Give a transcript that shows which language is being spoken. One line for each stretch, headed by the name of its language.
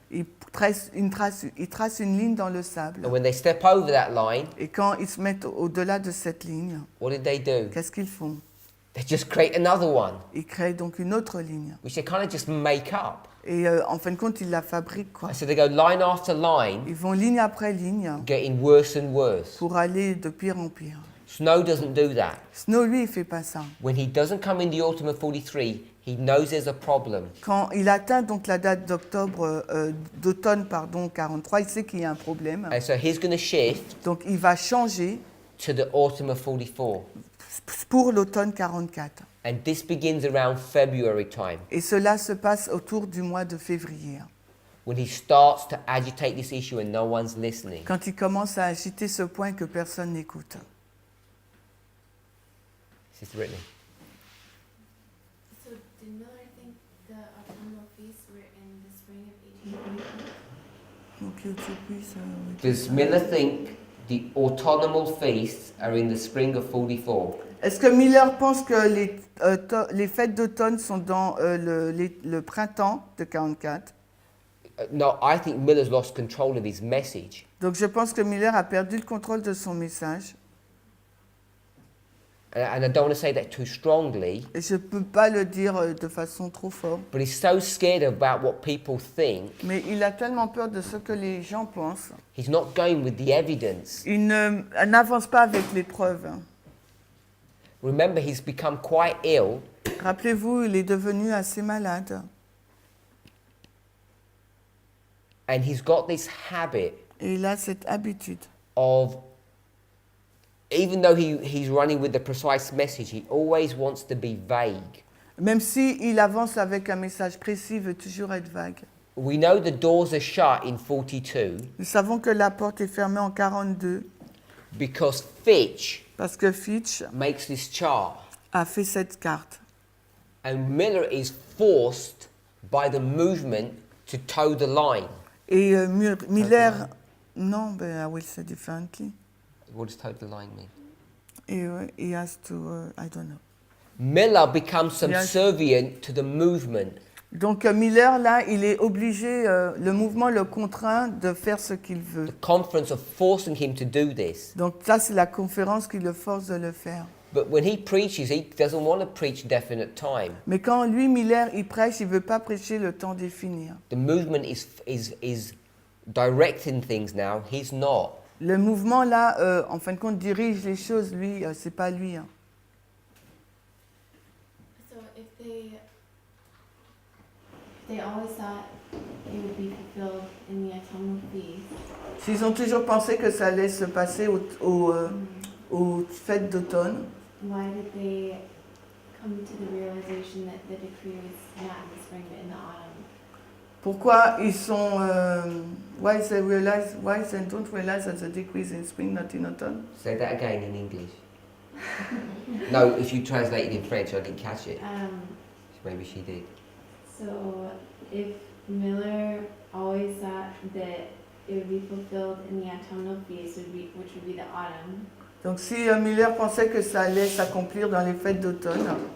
French: Ils tracent une ligne dans le sable.
English: and when they step over that line,
French: Et quand ils se mettent au-delà de cette ligne,
English: what did they do?
French: qu'est-ce qu'ils font?
English: They just create another one,
French: Ils créent donc une autre ligne.
English: which they kind of just make up.
French: Et en fin de compte, ils la fabriquent, quoi.
English: And so they go line after line,
French: Ils vont ligne après ligne
English: getting worse and worse.
French: pour aller de pire en pire.
English: Snow doesn't do that.
French: Snow, lui, il fait pas ça.
English: When he doesn't come in the autumn of 43, he knows there's a problem.
French: Quand il atteint donc la date d'automne 43, il sait qu'il y a un problème.
English: And so he's going to shift
French: Donc il va changer
English: to the autumn of 44.
French: pour l'automne 44.
English: And this begins around February time,
French: Et cela se passe autour du mois de février,
English: when he starts to agitate this issue and no one's listening.
French: quand il commence à agiter ce point que personne n'écoute.
English: Sister Brittany. So did Miller think the autumnal feasts were in the spring of 1844?
French: Donc,
English: Does Miller think the autumnal feasts are in the spring of 44?
French: Est-ce que Miller pense que les fêtes d'automne sont dans le printemps de 44?
English: No, I think Miller's lost control of his message.
French: Donc je pense que Miller a perdu le contrôle de son message.
English: And I don't want to say that too strongly,
French: Et je ne peux pas le dire de façon trop forte.
English: but he's so scared about what people think,
French: Mais il a tellement peur de ce que les gens pensent.
English: he's not going with the evidence.
French: Il n'avance pas avec les preuves.
English: Remember, he's become quite ill,
French: Rappelez-vous, il est devenu assez malade.
English: and he's got this habit
French: Et il a cette habitude.
English: of, even though he's running with the precise message, he always wants to be vague.
French: Même s'il avance avec un message précis, il veut toujours être vague.
English: We know the doors are shut in 42
French: Nous savons que la porte est fermée en 42
English: because Fitch
French: parce que Fitch
English: makes this chart,
French: a fait cette carte.
English: and Miller is forced by the movement to toe the line.
French: Et Miller, non,
English: I will say differently. What does toe the line mean? He has to, I don't know. Miller becomes subservient to the movement.
French: Donc Miller, là, il est obligé, le mouvement le contraint de faire ce qu'il veut.
English: The conference are forcing him to do this.
French: Donc ça, c'est la conférence qui le force de le faire.
English: But when he preaches, he doesn't want to preach definite time.
French: Mais quand lui, Miller, il prêche, il ne veut pas prêcher le temps défini.
English: The movement is directing things now. He's not.
French: Le mouvement, là, en fin de compte, dirige les choses. Lui, c'est pas lui. Hein.
English: So if they always thought it would be fulfilled in the autumnal feast,
French: S'ils ont toujours pensé que ça allait se passer aux fêtes d'automne,
English: why did they come to the realization that the decree was not in the spring but in the autumn?
French: pourquoi ils sont...
English: why they don't realize that the decree is in spring, not in autumn? Say that again in English. No, if you translate it in French, I didn't catch it. Maybe she did. So if Miller always thought that it would be fulfilled in the autumnal feast, which would be the autumn,
French: Donc si Miller pensait que ça allait s'accomplir dans les fêtes d'automne,